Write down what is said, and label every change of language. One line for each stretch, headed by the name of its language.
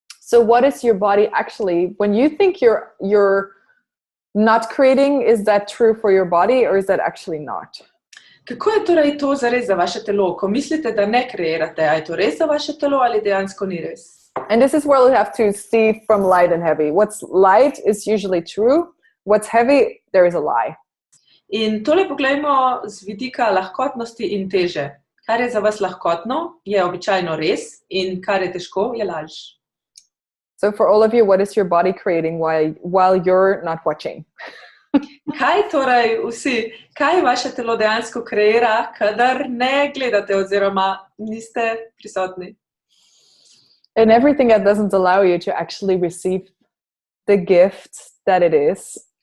English: So what is your body actually, when you think you're not creating, is that true for your body or is that actually not?
Slovenian: Kako je torej to zares za vaše telo? Ko mislite, da ne kreirate, a je to res za vaše telo ali dejansko ni res?
English: And this is where we have to see from light and heavy. What's light is usually true. What's heavy, there is a lie.
Slovenian: In tole poglejmo z vidika lahkotnosti in teže. Kar je za vas lahkotno, je običajno res in kar je težko, je laž.
English: So for all of you, what is your body creating while you're not watching?
Slovenian: Kaj torej vsi, kaj vaše telo dejansko kreira, kadar ne gledate oziroma niste prisotni?
English: And everything that doesn't allow you to actually receive the gift that it is.